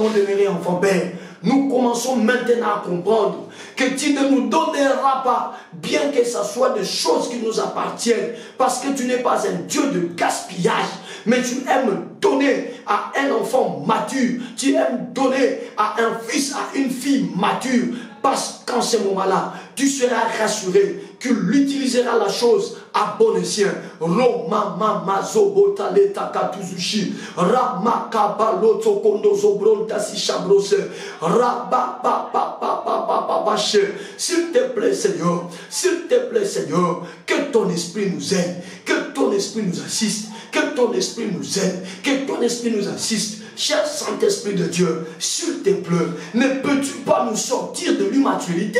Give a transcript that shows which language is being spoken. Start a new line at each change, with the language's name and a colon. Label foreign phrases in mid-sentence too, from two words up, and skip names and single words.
French: avons demeuré enfants, Père, nous commençons maintenant à comprendre que tu ne nous donneras pas, bien que ce soit des choses qui nous appartiennent, parce que tu n'es pas un Dieu de gaspillage, mais tu aimes donner à un enfant mature, tu aimes donner à un fils, à une fille mature, parce qu'en ce moment-là, tu seras rassuré qu'il utilisera la chose à bon escient. Roma mama zobota leta katuzushi rama kabalo tokondo zobronta si chabrose raba pa pa pa pa pa pa pa. S'il te plaît Seigneur, s'il te plaît Seigneur, que ton esprit nous aide, que ton esprit nous assiste, que ton esprit nous aide, que ton esprit nous assiste. Cher Saint-Esprit de Dieu, s'il te plaît, ne peux-tu pas nous sortir de l'immaturité?